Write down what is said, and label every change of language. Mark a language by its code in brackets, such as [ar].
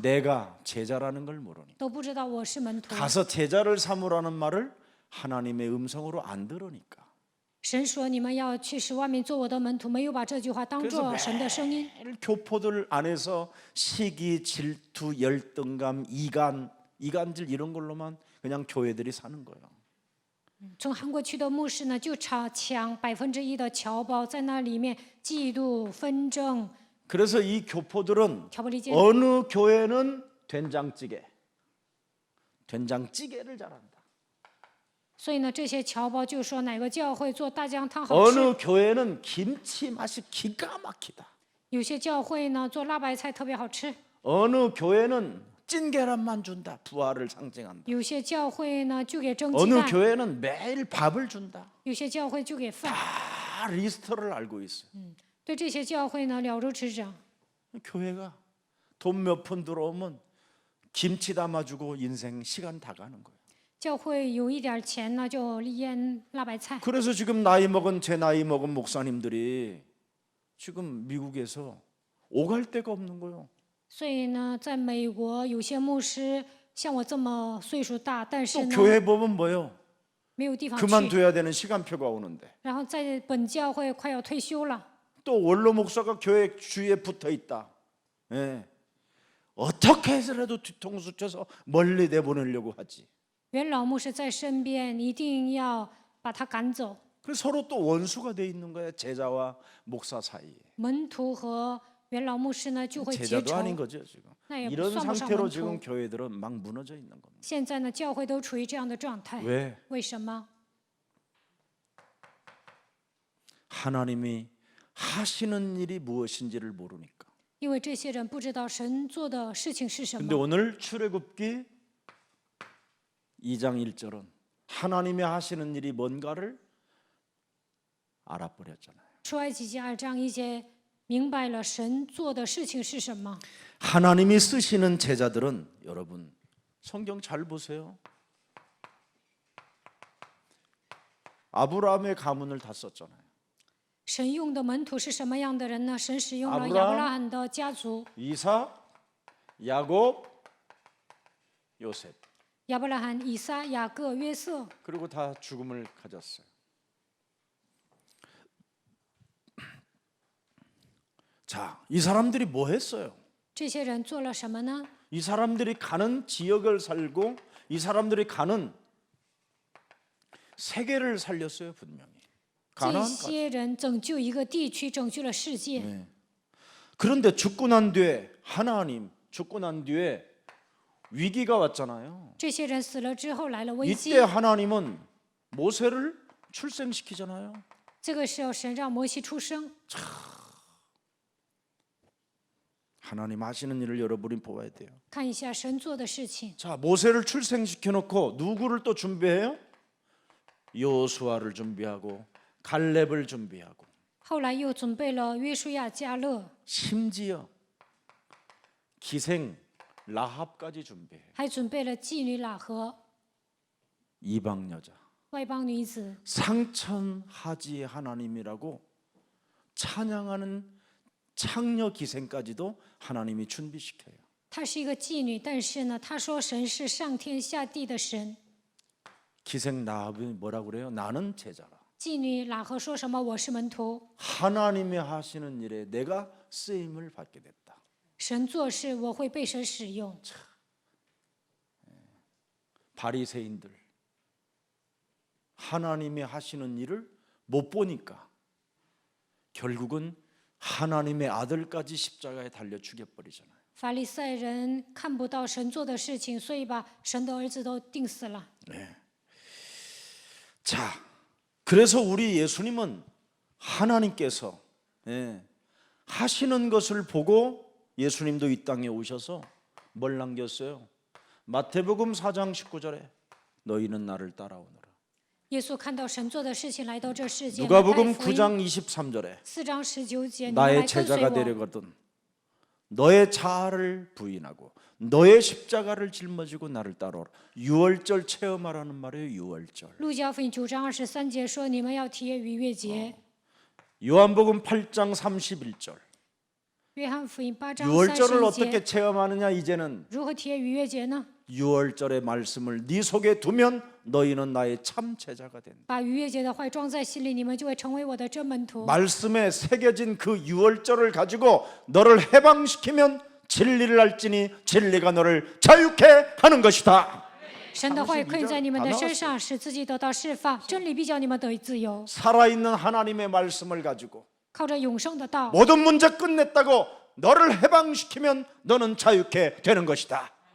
[ko] 내가 제자라는 걸 모르니까. [zh] 都不知道我是门徒。 [ko] 가서 제자를 삼으라는 말을 하나님의 음성으로 안 들으니까. [zh] 神说你们要去使万民做我的门徒，没有把这句话当 [ko] 그래서 [zh] 作神的声音。 [ko] 매일 교포들 안에서 시기, 질투, 열등감, 이간질 이런 걸로만 그냥 교회들이 사는 거예요. [zh] 从韩国去的牧师呢，就抢1%的侨胞，在那里面嫉妒、纷争、 [ko] 그래서 이 교포들은 [zh] 挑拨离间。 [ko] 어느 교회는 된장찌개를 잘한다. [zh] 所以呢，这些侨胞就说哪个教会做大姜汤好吃， [ko] 어느 교회는 김치 맛이 기가 막히다. [zh] 有些教会呢做辣白菜特别好吃， [ko] 어느 교회는 찐 계란만 준다. 부활을 상징한다. [zh] 有些教会呢就给蒸鸡 [ko] 어느 [zh] 蛋， [ko] 교회는 매일 밥을 준다. [zh] 有些教会就给饭。 [ko] 다 리스트를 알고 있어요. [zh] 对这些教会呢了如指掌。 [ko] 교회가 돈 몇 푼 들어오면 김치 담아주고 인생 시간 다 가는 거예요. [zh] 教会有一点钱呢，就腌辣白菜。 [ko] 그래서 지금 제 나이 먹은 목사님들이 지금 미국에서 오갈 데가 없는 거예요. [zh] 所以呢，在美国有些牧师像我这么岁数大，但是 [ko] 또 [zh] 呢 [ko] 교회 보면 뭐예요? [zh] 没有地方去， [ko] 그만둬야 되는 시간표가 오는데 [zh] 然后在本教会快要退休了， [ko] 또 원로 목사가 교회 주위에 붙어 있다. 예. 어떻게 해서라도 뒤통수 쳐서 멀리 내보내려고 하지. [zh] 元老牧师在身边，你一定要把他赶走。 [ko] 그래서 서로 또 원수가 돼 있는 거야. 제자와 목사 사이에. [zh] 门徒和元老牧师呢就会结 [ko] 제자도 [zh] 仇。 [ko] 아닌 거죠 지금. [zh] 那也 [ko] 이런 [zh] 算不上 [ko] 상태로 [zh] 门 [ko] 지금 [zh] 徒。 [ko] 교회들은 막 무너져 있는 겁니다. [zh] 现在呢，教会都处于这样的状态。 [ko] 왜? [zh] 为什么？ [ko] 하나님이 하시는 일이 무엇인지를 모르니까. [zh] 因为这些人不知道神做的事情是什 [ko] 근데 [zh] 么。 [ko] 오늘 출애굽기 2장 1절은 하나님이 하시는 일이 뭔가를 알아버렸잖아요. [zh] 出埃及记2章1节，明白了神做的事情是什么。 [ko] 하나님이 쓰시는 제자들은 여러분 성경 잘 보세요. 아브라함의 가문을 다 썼잖아요. [zh] 神用的门徒是什么样的人呢？神使用了 [ko] 아브라함 [zh] 亚伯拉罕的家族， [ko] 이삭, 야곱, 요셉. [zh] 亚伯拉罕、以撒、雅各、约瑟， [ko] 그리고 다 죽음을 가졌어요. 자, 이 사람들이 뭐 했어요? [zh] 这些人做了什么呢？ [ko] 이 사람들이 가는 지역을 살고 이 사람들이 가는 세계를 살렸어요, 분명히. [zh] 这 [ko] 가나안까지. [zh] 些人拯救一个地区，拯救了世界。 [ko] 네. 그런데 죽고 난 뒤에 하나님 죽고 난 뒤에 위기가 왔잖아요. [zh] 这些人死了之后来了危机 [ko] 이때 ， 하나님은 모세를 출생시키잖아요. [zh] 这个时候神让摩西出生， [ko] 하나님 하시는 일을 여러분이 보아야 돼요. [zh] 看一下神做的事情。 [ko] 자, 모세를 출생시켜 놓고 누구를 또 준비해요? 요수아를 준비하고 갈렙을 준비하고 [zh] 后来又准备了约书亚、迦勒， [ko] 심지어 기생 라합까지 준비해요. [zh] 还准备了妓女喇合， [ko] 이방 여자. [zh] 外邦女子。 [ko] 상천하지의 하나님이라고 찬양하는 창녀 기생까지도 하나님이 준비시켜요. [zh] 她是一个妓女，但是呢，她说神是上天下地的神。 [ko] 기생 라합이 뭐라고 그래요? 나는 제자라. [zh] 妓女喇合说什么？我是门徒， [ko] 하나님이 하시는 일에 내가 쓰임을 받게 됐다. [zh] 神做事我会被神使用。 [ko] 바리새인들 하나님이 하시는 일을 못 보니까 결국은 하나님의 아들까지 십자가에 달려 죽여버리잖아요. [zh] 法利赛人看不到神做的事情，所以把神的儿子都钉死了。 [ko] 자, 그래서 우리 예수님은 하나님께서 하시는 것을 보고 예수님도 이 땅에 오셔서 뭘 남겼어요? 마태복음 4장 19절에 너희는 나를 따라오너라. [zh] 耶稣看到神做的事情，来到这世界。 [ko] 누가복음 [zh] 马太福音 [ko] 9장 23절에 [zh] 4章19节，你们来 [ko] 나의 [zh] 跟随 [ko] 제자가 [zh] 我。 [ko] 되려거든 너의 자아를 부인하고 너의 십자가를 짊어지고 나를 따라오라. 유월절 체험하라는 말이에요. 유월절. [zh] 路加福音9章23节说：“你们要体验逾越节。 [ko] 요한복음 8장 31절. [zh] 约翰福音8章 [ko] 유월절을 [zh] 30 [ko] 어떻게 [zh] 节， [ko] 체험하느냐? 이제는 [zh] 如何体验逾越节呢？ [ko] 유월절의 말씀을 네 속에 두면 너희는 나의 참 제자가 된다. [zh] 把逾越节的话装在心里，你们就会成为我的真门徒。 [ko] 말씀에 새겨진 그 유월절을 가지고 너를 해방시키면 진리를 알지니 진리가 너를 자유케 하는 것이다. [zh] 神的话语刻印在你们的身上，使自己得到释放。真理必叫你们得以自由。 [ko] 살아있는 하나님의 말씀을 가지고 [zh] 靠着永生的道， [ko] 모든 문제 끝냈다고 너를 해방시키면 너는 자유케 되는 것이다.